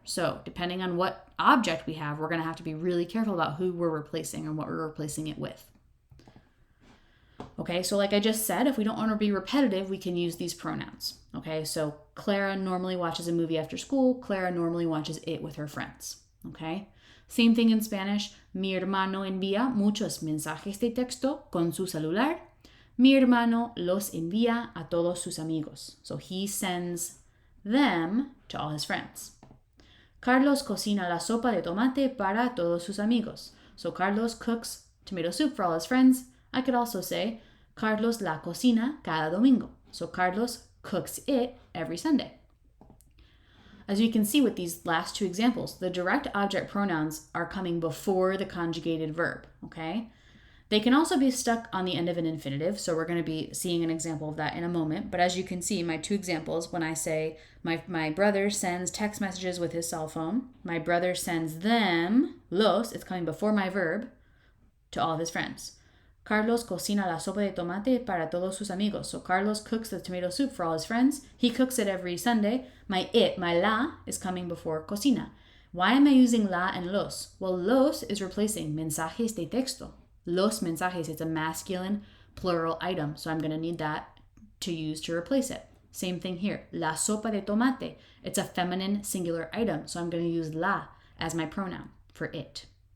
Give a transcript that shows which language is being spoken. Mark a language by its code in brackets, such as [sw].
[en] So depending on what object we have, we're going to have to be really careful about who we're replacing and what we're replacing it with. Okay, so like I just said, if we don't want to be repetitive, we can use these pronouns. Okay, so Clara normally watches a movie after school. Clara normally watches it with her friends. Okay, same thing in Spanish. [es] Mi hermano envía muchos mensajes de texto con su celular. Mi hermano los envía a todos sus amigos. [en] So he sends them to all his friends. [es] Carlos cocina la sopa de tomate para todos sus amigos. [en] So Carlos cooks tomato soup for all his friends. I could also say [es] Carlos la cocina cada domingo. [en] So Carlos cooks it every Sunday. As you can see with these last two examples, the direct object pronouns are coming before the conjugated verb, okay? They can also be stuck on the end of an infinitive, so we're going to be seeing an example of that in a moment. But as you can see, my two examples, when I say my brother sends text messages with his cell phone, my brother sends them, los, it's coming before my verb, to all of his friends. [es] Carlos cocina la sopa de tomate para todos sus amigos. [en] So Carlos cooks the tomato soup for all his friends. He cooks it every Sunday. My la, is coming before cocina. Why am I using la and los? Well, los is replacing mensajes de texto. Los mensajes, it's a masculine plural item, so I'm going to need that to use to replace it. Same thing here. La sopa de tomate, it's a feminine singular item, so I'm going to use la as my pronoun for it.